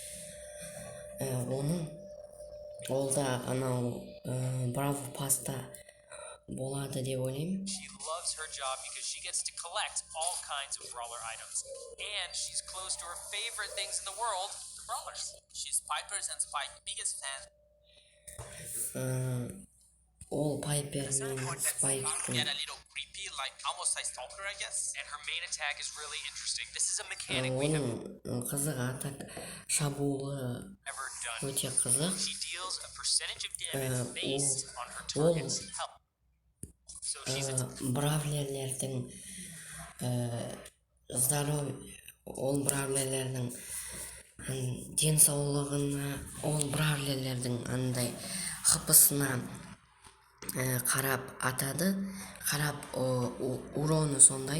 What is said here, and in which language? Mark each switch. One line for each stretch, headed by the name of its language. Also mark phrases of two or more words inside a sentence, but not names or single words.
Kazakh: Ол да анау Бравл паста болады деп ойлаймын.
English: She loves her job because she gets to collect all kinds of brawler items, and she's close to her favorite things in the world, the brawlers. She's Piper's and Spike's biggest fan.
Kazakh: All Piper мен Spike'тың
English: Get a little creepy, like almost like stalker, I guess. And her main attack is really interesting. This is a mechanic we have
Kazakh: оның қызық атак шабуылы
English: ever done.
Kazakh: өте қызық.
English: She deals a percentage of damage based on her target's health. So she's
Kazakh: Бравлерлердің ол бравлерлердің денсаулығына, ол бравлерлердің андай хпсына қарап атады, қарап уроны сондай.